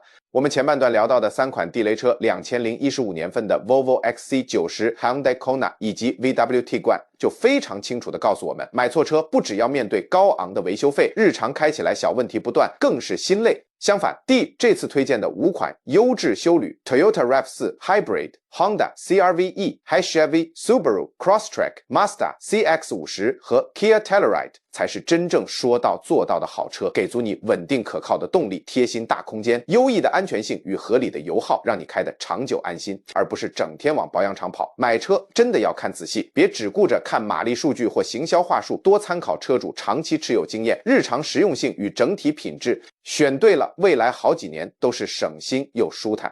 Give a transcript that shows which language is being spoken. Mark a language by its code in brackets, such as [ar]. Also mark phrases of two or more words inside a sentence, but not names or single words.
[zh] 我們前半段聊到的3款地雷車，2015年份的 Volvo XC90、Hyundai Kona 以及 VW Tiguan 就非常清楚地告訴我們，買錯車不只要面對高昂的維修費，日常開起來小問題不斷，更是心累。相反，這次推薦的5款優質休旅 Toyota RAV4 Hybrid、Honda CR-V、Hi-Chevy、Subaru、Crosstrek、Mazda CX50 和 Kia Telluride 才是真正說到做到的好車，給足你穩定可靠的動力、貼心大空間、優異的安全性與合理的油耗，讓你開得長久安心，而不是整天往保養廠跑。買車真的要看仔細，別只顧着看馬力數據或行銷話術，多參考車主長期持有經驗、日常實用性與整體品質，選對了，未來好幾年都是省心又舒坦。